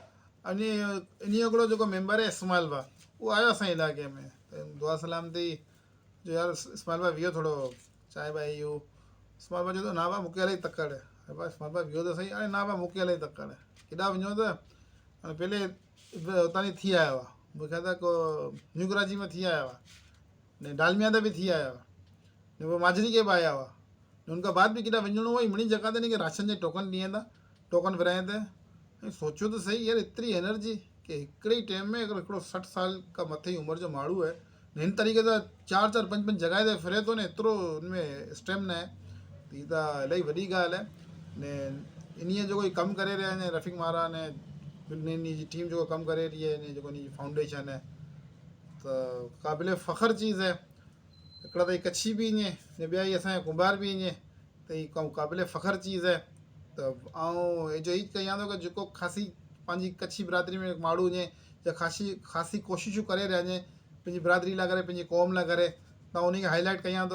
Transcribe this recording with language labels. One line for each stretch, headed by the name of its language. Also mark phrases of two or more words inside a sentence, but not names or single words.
Sindhi: इन हिकिड़ो जेको मेंबर आहे इस्माइल भाउ, उहो आयो असांजे इलाइक़े में, त दुआ सलाम थी जो यार इस्माइल भाउ वियो थोरो चांहि बांहि इहो। इस्माइल भाउ चए थो ना भाउ मूंखे इलाही तकड़ि आहे। अरे भाउ इस्माइल भाउ वियो त सही, अरे ना भाउ मूंखे इलाही तकड़ि आहे। केॾा वञो त हाणे पहले हुतां थी आया हुआ, मूंखे ख़्याल आहे को न्यू कराची में थी आया हुआ, ने डालमिया ते बि थी आया हुआ, ने पोइ माजरी के बि आया हुआ, उनखां बाद बि केॾा वञिणो हुओ। हिकिड़ी जॻह ते इनखे राशन जे टोकन ॾियनि था, टोकन विराइनि था। ऐं सोचियो त सही यार एतिरी एनर्जी कि हिकिड़े ई टाइम में अगरि हिकिड़ो 60 साल खां मथे जी उमिरि जो माण्हू आहे, हिन तरीक़े सां चारि चारि पंज पंज जॻह ते फिरे थो न, एतिरो हुनमें स्टेमिना आहे त हीअ त इलाही वॾी ॻाल्हि आहे। ने इन्हीअ जेको कमु करे रहिया आहिनि रफ़ीक मारा ने इन जी टीम जेको कमु करे रही आहे, इन जेको इन जी फाउंडेशन आहे, त क़ाबिल फ़ख़्रु चीज़ आहे। हिकिड़ा त ही कच्छी बि ईअं ने ॿिया ई असांजा कुंभार बि ईअं, त ही क़ाबिल फ़ख़्रु चीज़ आहे। त ऐं जो ई कयां थो की जेको ख़ासी पंहिंजी कच्छी बिरादरी में माण्हू हुजे या ख़ासी कोशिशूं करे रहिया आहिनि पंहिंजी बिरादरी लाइ करे, पंहिंजी क़ौम लाइ करे, त उनखे हाईलाइट कयां थो।